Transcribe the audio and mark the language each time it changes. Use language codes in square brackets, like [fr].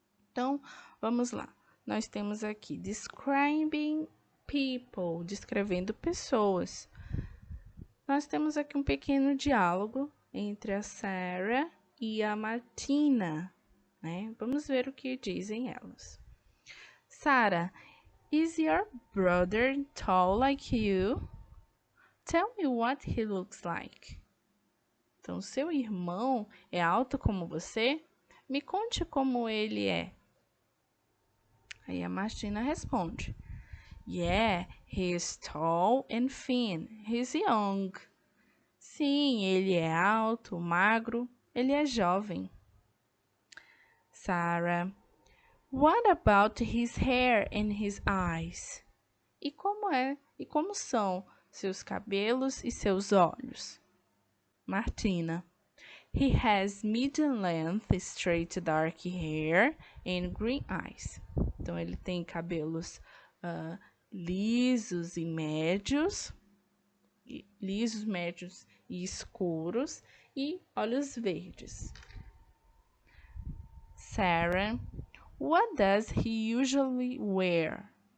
[pt] Então, vamos lá. Nós temos aqui [en] describing people, [pt] descrevendo pessoas. Nós temos aqui um pequeno diálogo entre a Sarah e a Martina, né? Vamos ver o que dizem elas. [en] Sarah, is your brother tall like you? Tell me what he looks like. [pt] Então, seu irmão é alto como você? Me conte como ele é. Aí a Martina responde: [en] Yeah, he is tall and thin. He's young. [pt] Sim, ele é alto, magro, ele é jovem. [en] Sarah: What about his hair and his eyes? [pt] E como são seus cabelos e seus olhos? [en] Martina: He has medium length, straight dark hair and green eyes. [pt] Então, ele tem cabelos lisos, médios e escuros e olhos verdes. [en] Sarah, what does he usually wear?